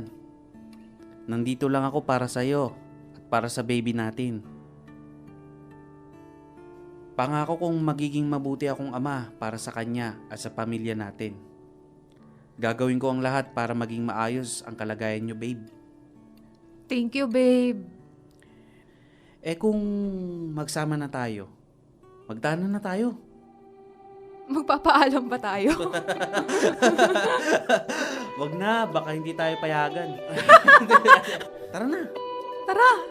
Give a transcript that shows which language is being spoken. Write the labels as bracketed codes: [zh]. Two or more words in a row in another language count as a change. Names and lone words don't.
[tl] Nandito lang ako para sa'yo at para sa baby natin. Pangako kong magiging mabuti akong ama para sa kanya at sa pamilya natin. Gagawin ko ang lahat para maging maayos ang kalagayan niyo, babe. [en] Thank you, babe. [tl] Kung magsama na tayo, magdaanan na tayo. Magpapaalam pa tayo. Wag na, baka hindi tayo payagan. Tara na. Tara!